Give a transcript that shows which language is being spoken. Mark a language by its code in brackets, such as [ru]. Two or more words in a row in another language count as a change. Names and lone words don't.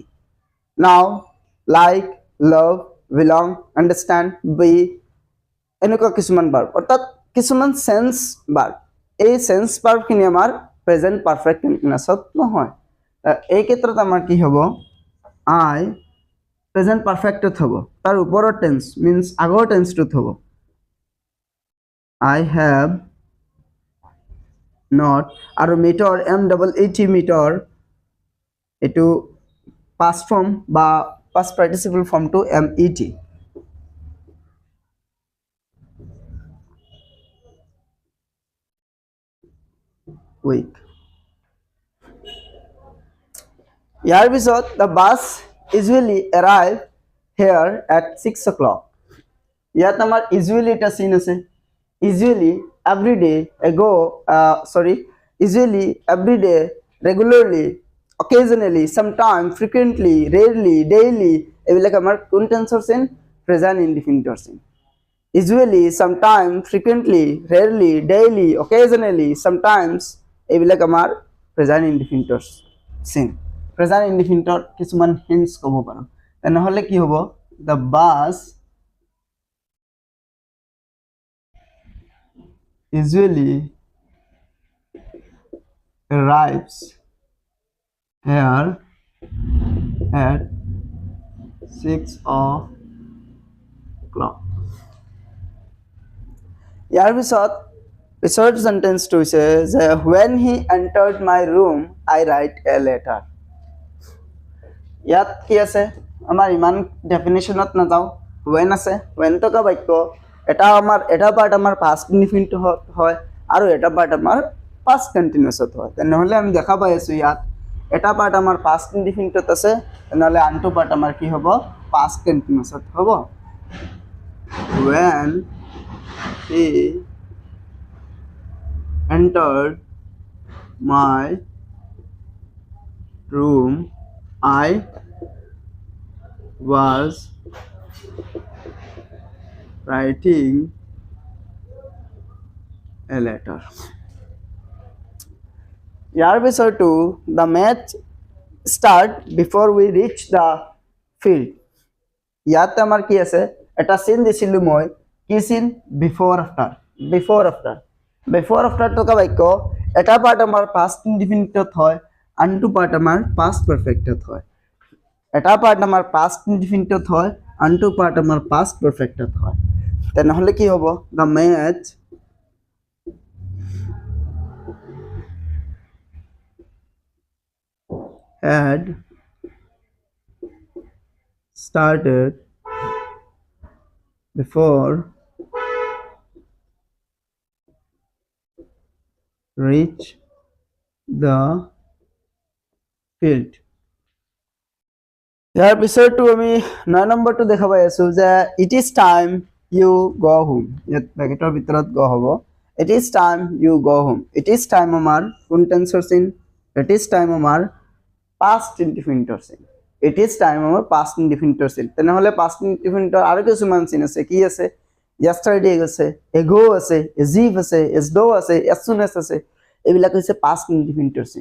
[en] now, like, love, belong, understand, be, [as] এনেকুৱা কিছুমান ভার্ব, অর্থাৎ কিছুমান [en] sense verb. [as] এই [en] sense verb [as] আমাৰ [en] present perfect continuous [as] নহয়। এই ক্ষেত্ৰত আমাৰ কি হ'ব, আই [en] present perfect [as] হ'ব, তাৰ ওপৰৰ টেন্স মিন্স আগৰ টেন্সটোত হ'ব। [en] I have not, [as] আৰু মিটৰ MEET মিটৰ এইটো [en] past form [as] বা [en] past participle form [as] MET। উইক। ইয়াৰ পিছত [en] the bus usually arrive here at 6 o'clock. [as] ইয়াত আমাৰ usually এটা চিন আছে, [en] usually every day ago, usually every day, regularly, occasionally, sometime, frequently, rarely, daily, [as] এইবিলাক আমাৰ কোন টেন্সৰ চিন? [en] প্ৰেজেন্ট ইনডিফিনিটৰ [as] চিন। [en] usually, sometime, frequently, rarely, daily, occasionally, sometimes, [as] এইবিলাক আমাৰ প্ৰেজেন্ট ইনডিফিনিটৰ চিন। প্ৰেজেন্ট ইনডিফিনিটৰ কিছুমান হিন্টস ক'ব পাৰো। তেনেহলে কি হ'ব, [en] the bus usually arrives here at 6 o'clock. [as] ইয়াৰ পিছৰ সেন্টেন্সটো হৈছে যে [en] when he entered my room I write a letter. [as] ইয়াত কি আছে, আমাৰ ইমান ডেফিনেশনত নাযাও। when আছে, when থকা বাক্য এটা পাৰ্ট আমাৰ পাষ্ট ইনডিফিনিট হয় আৰু এটা পাৰ্ট আমাৰ পাষ্ট কন্টিনিউয়াসত হয়। তেনেহলে আমি দেখা পাই আছো ইয়াত এটা পাৰ্ট আমাৰ পাষ্ট ইনডিফিনিটত আছে, তেনেহলে আনটো পাৰ্ট আমাৰ কি হ'ব, পাষ্ট কন্টিনিউয়াসত হ'ব। [en] when he entered my room I was writing a letter. [as] ইয়াৰ পিছৰটো [en] the match start before we reach the field. [as] ইয়াত আমাৰ কি আছে, এটা চিন দিছিলো মই, কি চিন? বিফৰ আফটাৰ থকা বাক্য এটা পাৰ্ট আমাৰ পাষ্ট ইনডিফিনিটত হয়, আনটো পাৰ্ট আমাৰ পাষ্ট পারফেক্টত হয়। এটা পাৰ্ট আমাৰ পাষ্ট ইনডিফিনিটত হয়, আনটো পাৰ্ট আমাৰ পাষ্ট পারফেক্টত হয়। তেনেহলে কি হ'ব, [en] the match had started before reach the field. [as] ইয়াৰ পিছৰটো আমি 9 নম্বৰটো দেখা পাই আছো যে [en] it is time you go home. [as] ইয়াত ব্ৰেকেটৰ ভিতৰত go হ'ব, [en] it is time you go home. it is time [as] আমাৰ কোন টেন্সৰ চিন? [en] it is time [as] আমাৰ পাষ্ট ইনডিফিনিটৰ চিন। [en] it is time [as] আমাৰ পাষ্ট ইনডিফিনিটৰ চিন। তেনেহলে পাষ্ট ইনডিফিনিটৰ আৰু কিছুমান চিন আছে, কি আছে? yesterday আছে, ago আছে, [en] as if [as] আছে, [en] as though [as] আছে, [en] as soon as [as] আছে, এইবিলাক হৈছে পাষ্ট ইনডিফিনিটৰ চিন।